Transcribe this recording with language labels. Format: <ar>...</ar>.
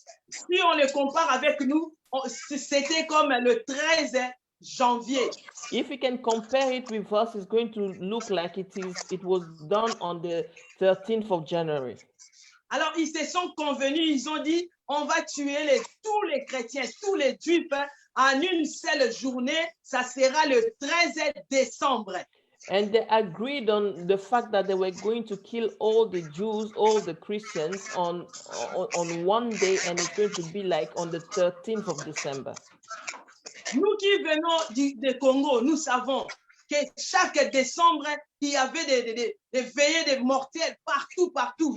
<fr>Si on le compare avec nous, c'était comme le 13 janvier.</fr> <en>If we can compare it with us, it's going to look like it was done on the 13th of January.</en> <fr>Alors, ils se sont convenus, ils ont dit, on va tuer tous les chrétiens, tous les juifs, en une seule journée, ça sera le 13 décembre.</fr> <en>And they agreed on the fact that they were going to kill all the Jews, all the Christians on one day, and it's going to be like on the 13th of December.</en> <fr>Nous qui venons du Congo, nous savons que chaque décembre, il y avait des veillées de mortels partout.</fr>